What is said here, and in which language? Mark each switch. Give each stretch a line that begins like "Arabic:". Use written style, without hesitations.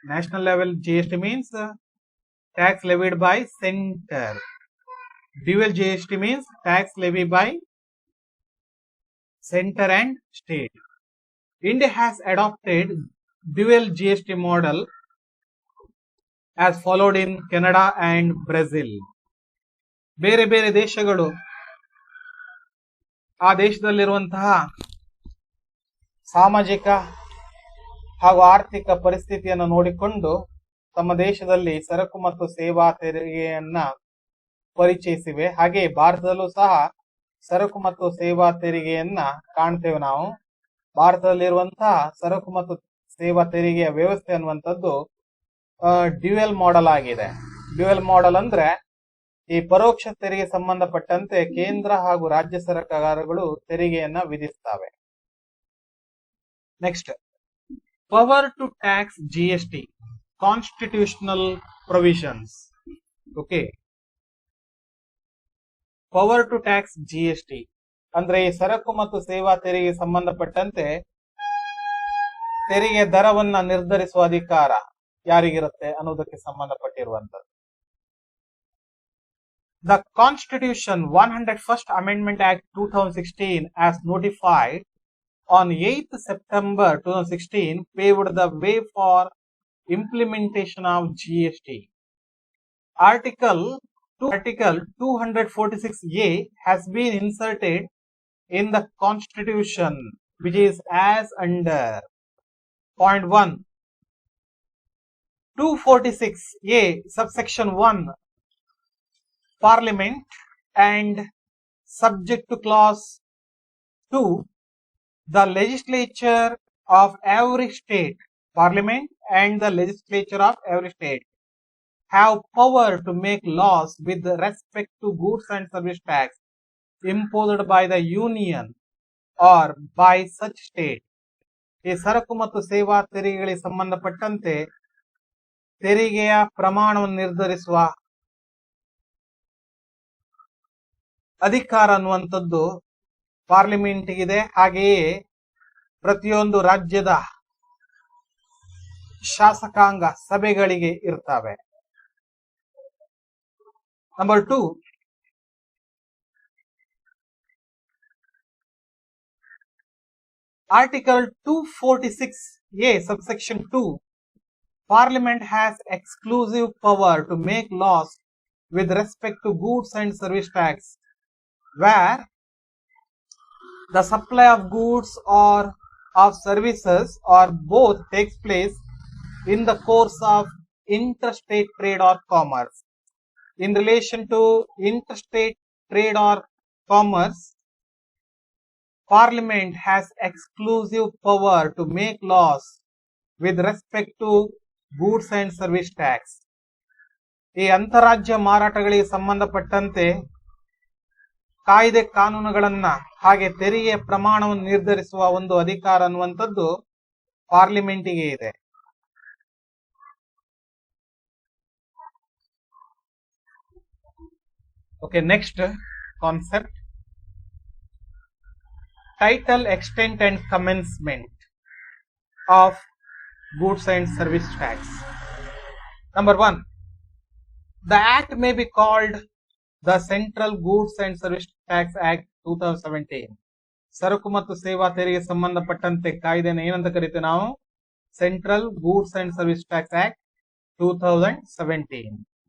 English: National level GST means tax levied by center. Dual GST means tax levied by center and state. India has adopted dual GST model as followed in Canada and Brazil.
Kannada: ಬೇರೆ ಬೇರೆ ದೇಶಗಳು ಆ ದೇಶದಲ್ಲಿರುವಂತಹ ಸಾಮಾಜಿಕ ಹಾಗೂ ಆರ್ಥಿಕ ಪರಿಸ್ಥಿತಿಯನ್ನು ನೋಡಿಕೊಂಡು ತಮ್ಮ ದೇಶದಲ್ಲಿ ಸರಕು ಮತ್ತು ಸೇವಾ ತೆರಿಗೆಯನ್ನ ಪರಿಚಯಿಸಿವೆ. ಹಾಗೆ ಭಾರತದಲ್ಲೂ ಸಹ ಸರಕು ಮತ್ತು ಸೇವಾ ತೆರಿಗೆಯನ್ನ ಕಾಣ್ತೇವೆ ನಾವು. ಭಾರತದಲ್ಲಿರುವಂತಹ ಸರಕು ಮತ್ತು ಸೇವಾ ತೆರಿಗೆಯ ವ್ಯವಸ್ಥೆ ಅನ್ನುವಂಥದ್ದು ಡ್ಯುಯಲ್ ಮಾಡೆಲ್ ಆಗಿದೆ. ಡ್ಯುಯಲ್ ಮಾಡೆಲ್ ಅಂದ್ರೆ ಈ ಪರೋಕ್ಷ ತೆರಿಗೆ ಸಂಬಂಧಪಟ್ಟಂತೆ ಕೇಂದ್ರ ಹಾಗೂ ರಾಜ್ಯ ಸರ್ಕಾರಗಳು ತೆರಿಗೆಯನ್ನ ವಿಧಿಸ್ತವೆ.
English: Next, power to tax GST, constitutional provisions.
Kannada: Okay,
English: power to tax GST
Kannada: ಅಂದ್ರೆ ಈ ಸರಕು ಮತ್ತು ಸೇವಾ ತೆರಿಗೆ ಸಂಬಂಧಪಟ್ಟಂತೆ ತೆರಿಗೆ ದರವನ್ನ ನಿರ್ಧರಿಸುವ ಅಧಿಕಾರ ಯಾರಿಗಿರುತ್ತೆ ಅನ್ನೋದಕ್ಕೆ ಸಂಬಂಧಪಟ್ಟಿರುವಂತದ್ದು.
English: The Constitution 101st Amendment Act 2016 as notified on 8th September 2016 paved the way for implementation of GST. Article 246A has been inserted in the Constitution, which is as under. Point 1. 246A subsection 1, Parliament, and subject to clause 2, the legislature of every state, Parliament and the legislature of every state have power to make laws with respect to goods and service tax imposed by the Union or by such state.
Kannada: ಈ ಸರಕು ಮತ್ತು ಸೇವಾ ತೆರಿಗೆಗಳಿಗೆ ಸಂಬಂಧಪಟ್ಟಂತೆ ತೆರಿಗೆಯ ಪ್ರಮಾಣವನ್ನು ನಿರ್ಧರಿಸುವ ಅಧಿಕಾರ ಅನ್ನುವಂಥದ್ದು ಪಾರ್ಲಿಮೆಂಟ್ಗಿದೆ. ಹಾಗೆಯೇ ಪ್ರತಿಯೊಂದು ರಾಜ್ಯದ ಶಾಸಕಾಂಗ ಸಭೆಗಳಿಗೆ ಇರ್ತವೆ.
English: Number 2, Article 246A subsection 2, Parliament has exclusive power to make laws with respect to goods and service tax where the supply of goods or of services or both takes place in the course of interstate trade or commerce. In relation to interstate trade or commerce, Parliament has exclusive power to make laws with respect to goods and service tax.
Kannada: ಈ ಅಂತರಾಜ್ಯ ಮಾರಾಟಗಳಿಗೆ ಸಂಬಂಧಪಟ್ಟಂತೆ ಕಾಯ್ದೆ ಕಾನೂನುಗಳನ್ನ ಹಾಗೆ ತೆರಿಗೆ ಪ್ರಮಾಣವನ್ನು ನಿರ್ಧರಿಸುವ ಒಂದು ಅಧಿಕಾರ ಅನ್ನುವಂಥದ್ದು ಪಾರ್ಲಿಮೆಂಟಿಗೆ ಇದೆ.
English: Okay, next concept, title, extent and commencement of goods and service tax. Number 1, the act may be called the Central Goods and Service Tax Act 2017.
Kannada: ಸರಕು ಮತ್ತು ಸೇವಾ ತೆರಿಗೆ ಸಂಬಂಧಪಟ್ಟಂತೆ ಕಾಯ್ದೆನ ಏನಂತ ಕರಿತೀವಿ ನಾವು?
English: Central goods and service tax act 2017.